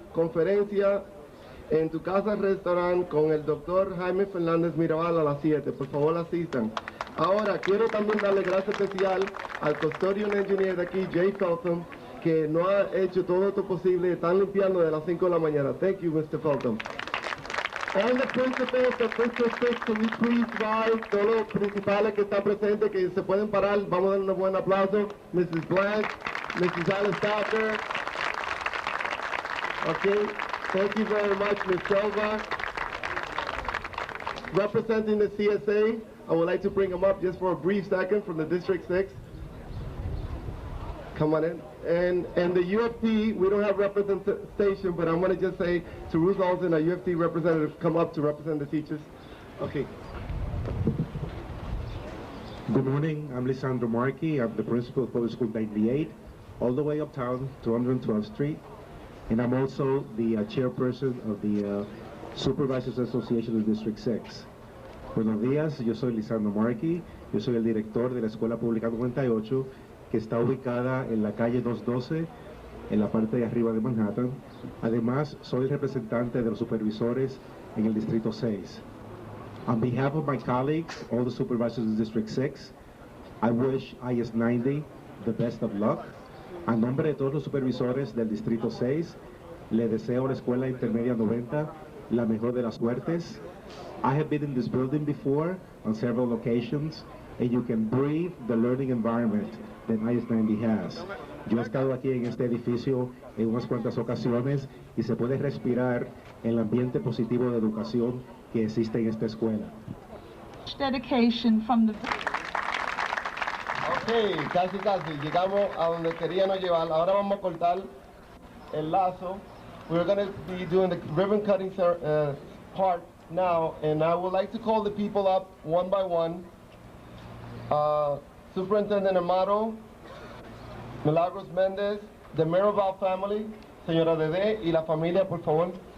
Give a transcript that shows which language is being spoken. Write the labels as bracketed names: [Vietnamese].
[Spanish] conferencia en tu casa restaurante con el doctor Jaime Fernández Mirabal a las 7. Por favor, asistan. Ahora, quiero también darle gracias especial al custodian engineer de aquí, Jay Feltham, que no ha hecho todo esto posible. Están limpiando de las 5 de la mañana. [English] Thank you, Mr. Feltham. And the principals of District 6, can you please rise? [Spanish] Todos los principales que están presentes, que se pueden parar. Vamos a darle un buen aplauso. Mrs. Blank, Mrs. Alice Docker. [English] Okay, thank you very much, Ms. Silva. Representing the CSA, I would like to bring them up just for a brief second from the District 6. Come on in. And the UFT, we don't have representation, but I'm going to just say to Ruth Olsen, a UFT representative, come up to represent the teachers. Okay. Good morning, I'm Lisandro Marchi. I'm the principal of Public School 98, all the way uptown, 212th Street. And I'm also the chairperson of the Supervisors Association of District 6. [Spanish] Buenos días, yo soy Lisandro Marchi, yo soy el director de la Escuela Pública 98, que está ubicada en la calle 212, en la parte de arriba de Manhattan. Además, soy el representante de los supervisores en el Distrito 6. [English] On behalf of my colleagues, all the supervisors of District 6, I wish IS90 the best of luck. [Spanish] A nombre de todos los supervisores del Distrito 6, le deseo a la Escuela Intermedia 90 la mejor de las suertes. [English] I have been in this building before on several occasions, and you can breathe the learning environment that IS90 has. [Spanish] Yo he estado aquí en este edificio en unas cuantas ocasiones y se puede respirar el ambiente positivo de educación que existe en esta escuela. [English] Dedication from the... [Spanish] Ok, casi, llegamos a donde queríamos llevar. Ahora vamos a cortar el lazo. [English] We're going to be doing the ribbon cutting part now, and I would like to call the people up one by one. Superintendent Amaro, Milagros Méndez, the Mirabal family, [Spanish] señora Dede y la familia, por favor.